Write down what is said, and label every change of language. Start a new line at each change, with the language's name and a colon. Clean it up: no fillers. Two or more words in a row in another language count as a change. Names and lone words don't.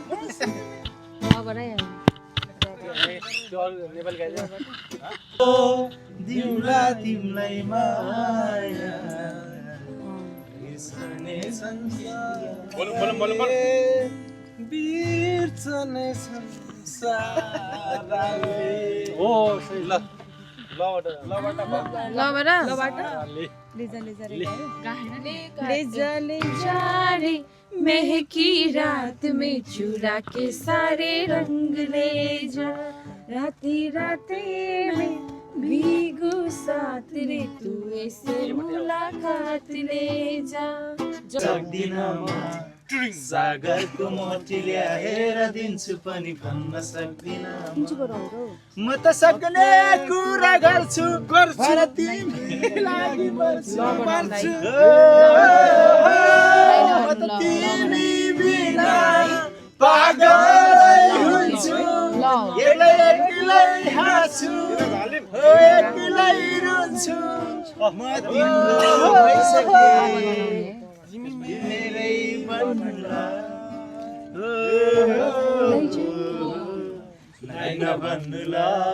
Nepali: दिउला तिमलाई माया बिर्सने संसार बिर्सने संसारले हो ल
Hindi: रे महकी रात में चुरा के सारे रंग ले जा राती राते में भीगू साथ रे तू ऐसे मुलाकात ले जा
Nepali: सक्दिन सागरको मोती ल्याएर दिन्छु पनि भन्न सक्दिन म त सक्ने कुरा गर्छु तिमी मर्छु म त तिमी बिना पागल हुन्छु एक्लै हाँस्छु एक्लै रुन्छु म तिम्रो भइसके मेरै बन्नुला नभन्नुला